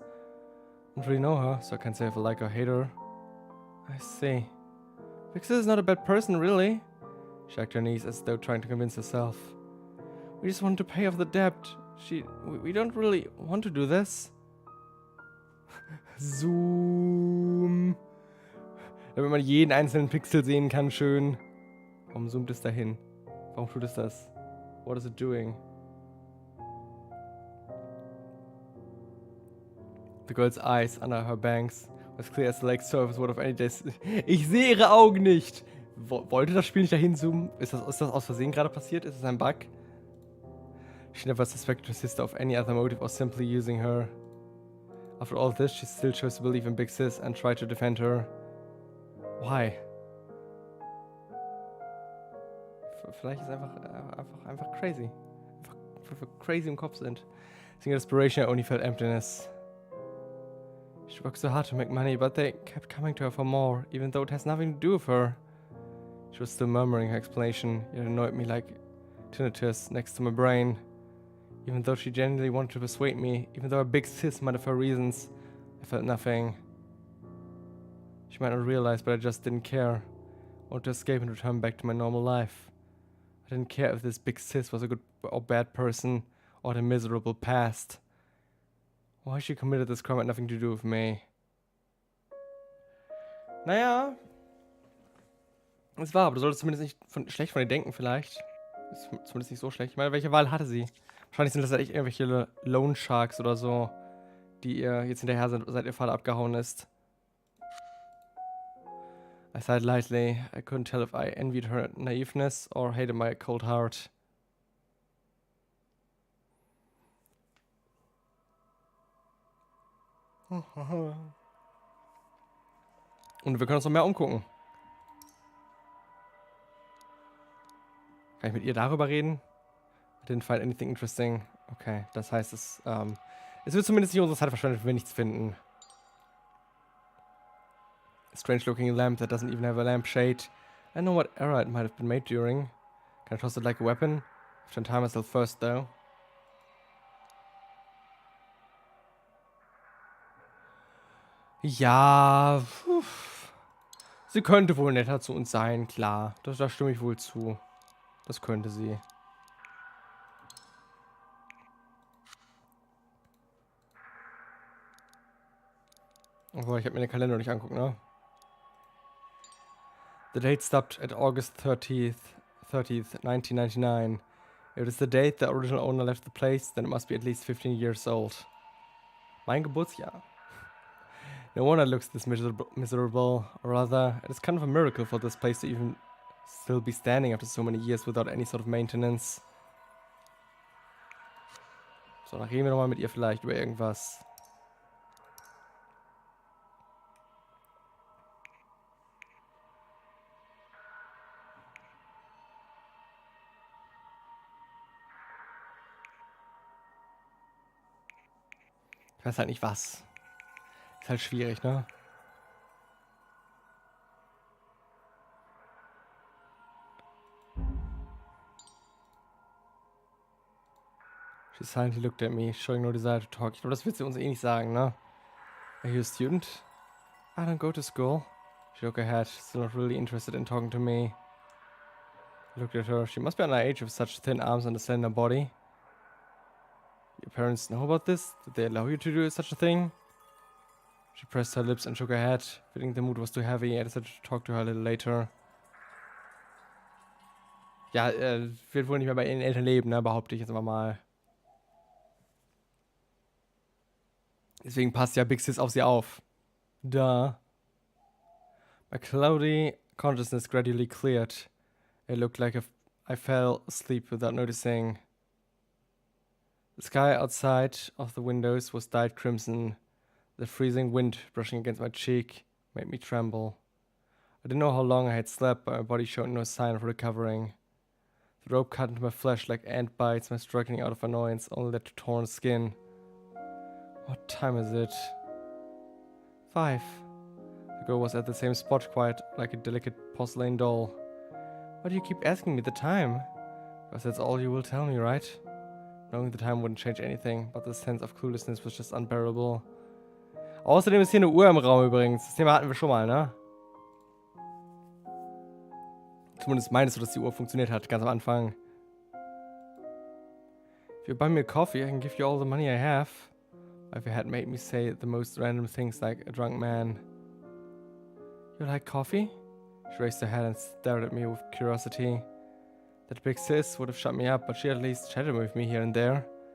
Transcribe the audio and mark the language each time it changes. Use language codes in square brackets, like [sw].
[en] I don't really know her, so I can't say if I like or hate her. I see. Vixen is not a bad person, really. She shook her knees as though trying to convince herself. We just want to pay off the debt. We don't really want to do this. Zoom. [de] Damit man jeden einzelnen Pixel sehen kann, schön. Warum zoomt es dahin? Warum tut es das? [en] What is it doing? The girl's eyes under her bangs as clear as the lake's surface would of any day. [de] Ich sehe ihre Augen nicht. Wollte das Spiel nicht dahin zoomen? Ist das aus Versehen gerade passiert? Ist das ein Bug? [en] She never suspected her sister of any other motive or simply using her. After all this, she still chose to believe in Big Sis and tried to defend her. Why? [de] Vielleicht ist einfach crazy. Einfach crazy im Kopf sind. [en] Seeing her desperation, I only felt emptiness. She worked so hard to make money, but they kept coming to her for more, even though it has nothing to do with her. She was still murmuring her explanation, yet it annoyed me like tinnitus next to my brain. Even though she genuinely wanted to persuade me, even though her Big Sis might have her reasons, I felt nothing. She might not realize, but I just didn't care. I wanted to escape and return back to my normal life. I didn't care if this Big Sis was a good or bad person, or had a miserable past. Why she committed this crime had nothing to do with me. [de] Naja. Es war, aber du solltest zumindest nicht schlecht von ihr denken, vielleicht. Ist zumindest nicht so schlecht. Ich meine, welche Wahl hatte sie? Wahrscheinlich sind das halt echt irgendwelche Lone Sharks oder so, die ihr jetzt hinterher sind, seit ihr Vater abgehauen ist. [en] I sighed lightly. I couldn't tell if I envied her naiveness or hated my cold heart. [de] Und wir können uns noch mehr umgucken. Kann ich mit ihr darüber reden? [en] I didn't find anything interesting. [de] Okay, das heißt, es wird zumindest nicht unsere Zeit verschwendet, wenn wir nichts finden. [en] A strange looking lamp that doesn't even have a lampshade. I know what era it might have been made during. Can I toss it like a weapon? I have to untie myself first, though. [de] Ja, sie könnte wohl netter zu uns sein, klar. Da stimme ich wohl zu. Das könnte sie. Aber ich habe mir den Kalender nicht angucken, ne? [en] The date stopped at August 30th, 1999. If it is the date the original owner left the place, then it must be at least 15 years old. [de] Mein Geburtsjahr. [en] No wonder it looks this miserable. Or rather, it is kind of a miracle for this place to even still be standing after so many years without any sort of maintenance. [de] So, dann reden wir nochmal mit ihr vielleicht über irgendwas. Ich weiß halt nicht was. Ist halt schwierig, ne? [en] She silently looked at me, showing no desire to talk. [de] Ich glaube, das wird sie uns eh nicht sagen, ne? [en] Are you a student? I don't go to school. She shook her head, still not really interested in talking to me. I looked at her. She must be under age with such thin arms and a slender body. Your parents know about this? Did they allow you to do such a thing? She pressed her lips and shook her head. Feeling the mood was too heavy, I decided to talk to her a little later. [de] Ja, wird wohl nicht mehr bei ihren Eltern leben, ne? Behaupte ich jetzt einfach mal. Deswegen passt ja Big Sis auf sie auf. [en] Duh. My cloudy consciousness gradually cleared. It looked like I fell asleep without noticing. The sky outside of the windows was dyed crimson. The freezing wind brushing against my cheek made me tremble. I didn't know how long I had slept, but my body showed no sign of recovering. The rope cut into my flesh like ant bites. My struggling out of annoyance only led to torn skin. What time is it? 5. The girl was at the same spot, quiet like a delicate porcelain doll. Why do you keep asking me the time? Because that's all you will tell me, right? Knowing the time wouldn't change anything, but the sense of cluelessness was just unbearable. [de] Außerdem ist hier eine Uhr im Raum übrigens. Das Thema hatten wir schon mal, ne? Zumindest meinst du, dass die Uhr funktioniert hat, ganz am Anfang. [en] If you buy me a coffee, I can give you all the money I have. If you had made me say the most random things like a drunk man. You like coffee? She raised her head and stared at me with curiosity. That big sis would have shut me up, but she at least chatted with me here and there.